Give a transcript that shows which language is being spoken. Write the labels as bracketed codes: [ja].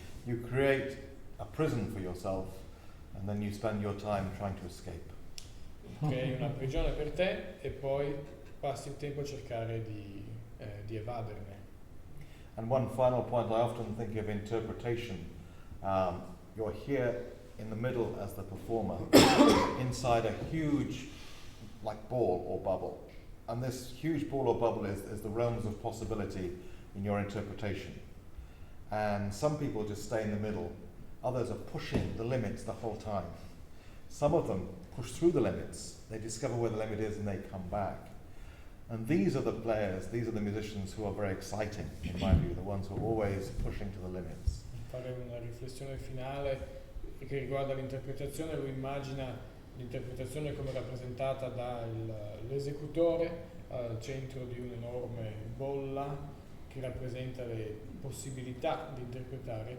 [en] You create a prison for yourself and then you spend your time trying to escape. [it] Crei una prigione per te e poi passi il tempo a cercare di evaderne. [en] And one final point, I often think of interpretation. You're here in the middle as the performer, inside a huge, like, ball or bubble. And this huge ball or bubble is the realms of possibility in your interpretation. And some people just stay in the middle. Others are pushing the limits the whole time. Some of them push through the limits. They discover where the limit is and they come back. And these are the players, these are the musicians who are very exciting, in my view, the ones who are always pushing to the limits. [it] Fare una riflessione finale che riguarda l'interpretazione. Lui immagina l'interpretazione come rappresentata dall'esecutore al centro di un'enorme bolla che rappresenta le possibilità di interpretare.